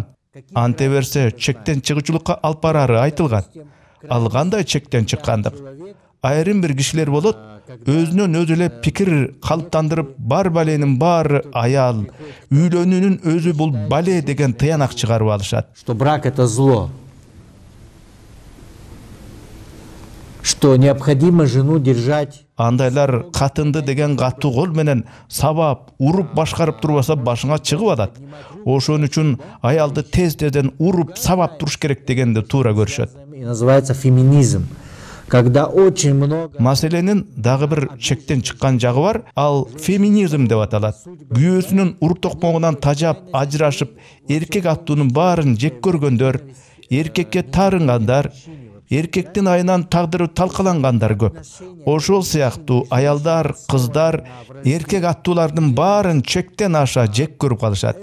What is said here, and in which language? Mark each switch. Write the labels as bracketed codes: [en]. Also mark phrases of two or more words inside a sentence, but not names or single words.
[ky] Анте берсе чектен чыгуучулукка алып барары айтылган. Ал кандай чектен чыккандык? Айрым бир кишилер болот, өзүнөн өзү эле пикир калыптандырып, бар баленин баары аял, үйлөнүүнүн өзү бул бале деген тыянак чыгарып алышат. [ru] Что брак это зло. Что необходимо жену держать. [ky] Андайлар катынды деген катуу кол менен сабап, уруп башкарып турбаса башыңа чыгып атат. Ошон үчүн аялды тез-тезден уруп, сабап туруш керек дегенди туура көрүшөт. [ru] И называется феминизм. Когда очень много... [ky] Маселенин дагы бир чектен чыккан жагы бар, ал феминизм деп аталат. Күйөөсүнүн уруп токмогунан тажап, ажырашып, эркек аттуунун баарын жек көргөндөр, эркекке таарынгандар, эркектин айынан тагдыры талкалангандар көп. Ошол сыяктуу аялдар, кыздар эркек аттуулардын баарын чектен аша жек көрүп калышат.